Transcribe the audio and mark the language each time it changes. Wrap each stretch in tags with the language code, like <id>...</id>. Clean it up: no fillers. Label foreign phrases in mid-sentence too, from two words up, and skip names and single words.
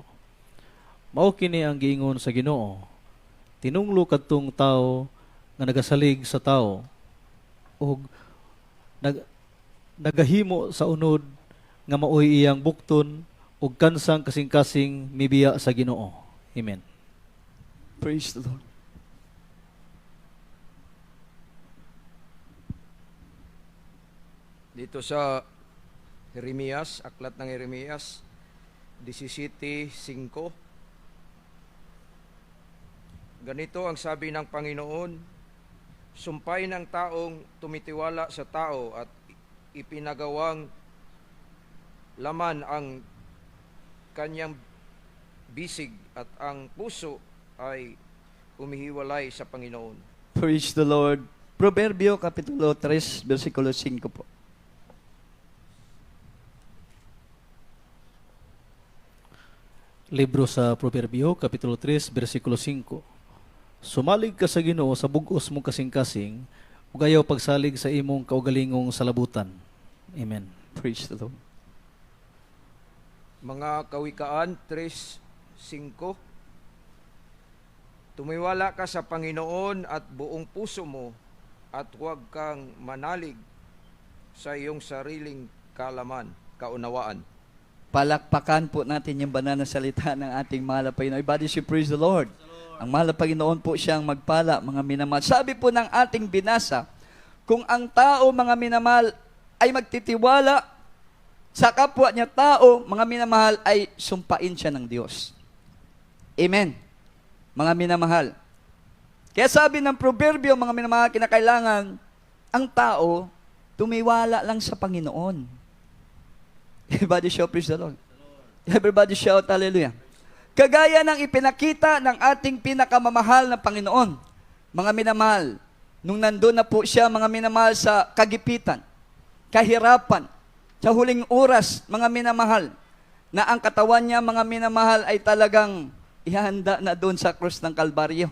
<ceb>Mao kini ang giingon sa Ginoo, tinunglo kadtong tao nga nagasalig sa tao, ug nagahimo sa unod nga maoy iyang bukton, ug kansang kasing-kasing mibiya sa Ginoo. Amen.</ceb> <en>Praise the Lord.</en> <tl>Dito sa Jeremias, aklat ng Jeremias 17:5. Ganito ang sabi ng Panginoon, sumpay ng taong tumitiwala sa tao at ipinagawang laman ang kanyang bisig at ang puso ay humihiwalay sa Panginoon.</tl> <en>Praise the Lord.</en> <tl>Proverbio, Kapitulo 3, versikulo 5 po.</tl> <ceb>Libro sa Proverbio, Kapitulo 3, versikulo 5. Sumalig ka sa Ginoo sa bug-os mong kasing-kasing, ug ayaw pagsalig sa imong kaugalingong salabutan. Amen.</ceb> <en>Praise the Lord.</en> <tl>Mga Kawikaan 3:5. Tumiwala ka sa Panginoon at buong puso mo at huwag kang manalig sa iyong sariling kaunawaan. Palakpakan po natin yung banal na salita ng ating mahal na Panginoon.</tl> <en>Everybody say, praise the Lord.</en> <tl>Ang mahal na Panginoon po siyang magpala, mga minamahal. Sabi po ng ating binasa, kung ang tao, mga minamahal, ay magtitiwala sa kapwa niya tao, mga minamahal, ay sumpain siya ng Diyos. Amen. Mga minamahal. Kaya sabi ng proverbio, mga minamahal, kinakailangan, ang tao, tumiwala lang sa Panginoon.</tl> <en>Everybody shout, praise the Lord. Everybody shout, hallelujah.</en> <tl>Kagaya ng ipinakita ng ating pinakamamahal na Panginoon, mga minamahal, nung nandun na po siya, mga minamahal, sa kagipitan, kahirapan, sa huling oras, mga minamahal, na ang katawan niya, mga minamahal, ay talagang ihanda na doon sa krus ng Kalbaryo.</tl>